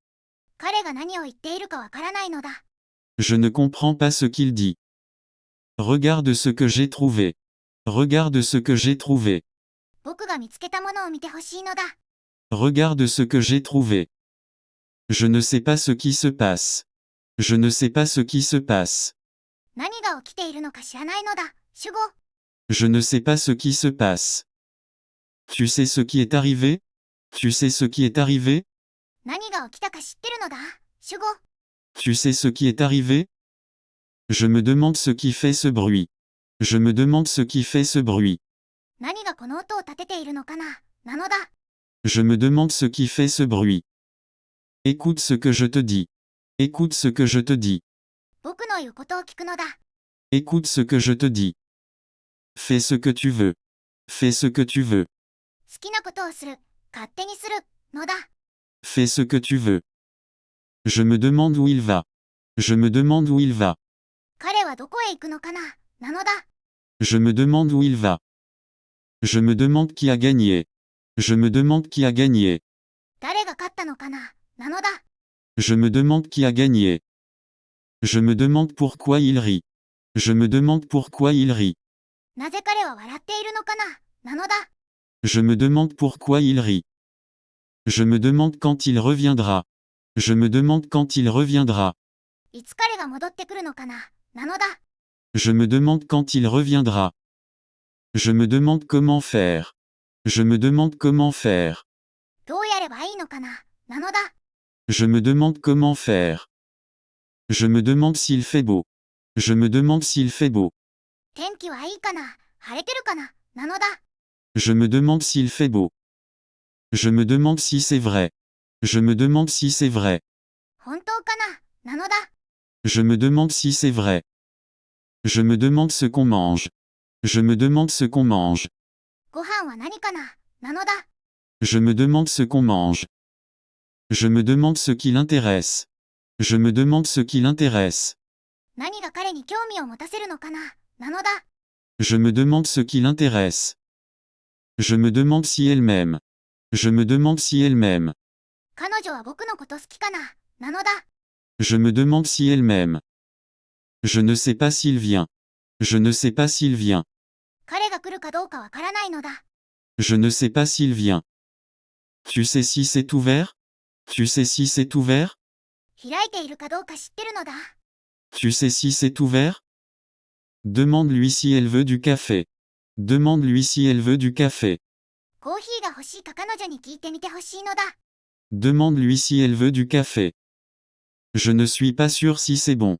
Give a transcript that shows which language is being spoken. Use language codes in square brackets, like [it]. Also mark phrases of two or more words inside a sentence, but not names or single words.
[ja] 彼が何を言っているかわからないのだ。 [fr] Je ne comprends pas ce qu'il dit. Regarde ce que j'ai trouvé. Regarde ce que j'ai trouvé. [ja] 僕が見つけたものを見てほしいのだ。 [fr] Regarde ce que j'ai trouvé. Je ne sais pas ce qui se passe. Je ne sais pas ce qui se passe. [ja] 何が起きているのか知らないのだ。主語。 [fr] Je ne sais pas ce qui se passe. Tu sais ce qui est arrivé? Tu sais ce qui est arrivé? [ja] 何が起きたか知ってるのだ。主語。 [fr] Tu sais ce qui est arrivé? Je me demande ce qui fait ce bruit. Je me demande ce qui fait ce bruit. [ja] 何がこの音を立てているのかな、なのだ。 [fr] Je me demande ce qui fait ce bruit. Écoute ce que je te dis. Écoute ce que je te dis. [ja] 僕の言うことを聞くのだ。 [fr] Écoute ce que je te dis. Fais ce que tu veux. Fais ce que tu veux. [ja] 好きなことをする、勝手にする、のだ。 [fr] Fais ce que tu veux. Je me demande où il va. Je me demande où il va. [ja] 彼はどこへ行くのかな、なのだ。 [fr] Je me demande où il va. Je me demande qui a gagné. Je me demande qui a gagné. [ja] 誰が勝ったのかな、なのだ。 [fr] Je me demande qui a gagné. Je me demande pourquoi il rit. Je me demande pourquoi il rit. [ja] なぜ彼は笑っているのかな、なのだ。 [fr] Je me demande pourquoi il rit. Je me demande quand il reviendra. Je me demande quand il reviendra. [ja] いつ彼が戻ってくるのかな、なのだ。 [fr] Je me demande quand il reviendra. Je me demande comment faire. Je me demande comment faire. [ja] どうやればいいのかな、なのだ。 [fr] Je me demande comment faire. Je me demande s'il fait beau. Je me demande s'il fait beau. [ja] 天気はいいかな、晴れてるかな、なのだ。 [fr] Je me demande s'il fait beau. Je me demande si c'est vrai. Je me demande si c'est vrai. [ja] 本当かな、なのだ。 [fr] Je me demande si c'est vrai. Je me demande ce qu'on mange. Je me demande ce qu'on mange. [ja] ご飯は何かな、なのだ。 [fr] Je me demande ce qu'on mange. Je me demande ce qui l'intéresse. Je me demande ce qui l'intéresse. [ja] 何が彼に興味を持たせるのかな、なのだ。 [fr] Je me demande ce qui l'intéresse. Je me demande si elle m'aime. Je me demande si elle m'aime. [ja] 彼女は僕のこと好きかな、なのだ。 [fr] Je me demande si elle m'aime. Je ne sais pas s'il vient. Je ne sais pas s'il vient. [ja] 彼が来るかどうかわからないのだ。 [fr] Je ne sais pas s'il vient. Tu sais si c'est ouvert? Tu sais si c'est ouvert? [ja] 開いているかどうか知ってるのだ。 [fr] Tu sais si c'est ouvert? Demande-lui si elle veut du café. Demande-lui si elle veut du café. [ja] コーヒーが欲しいか彼女に聞いてみてほしいのだ。 [fr] Demande-lui si elle veut du café. Je ne suis pas sûr si c'est bon.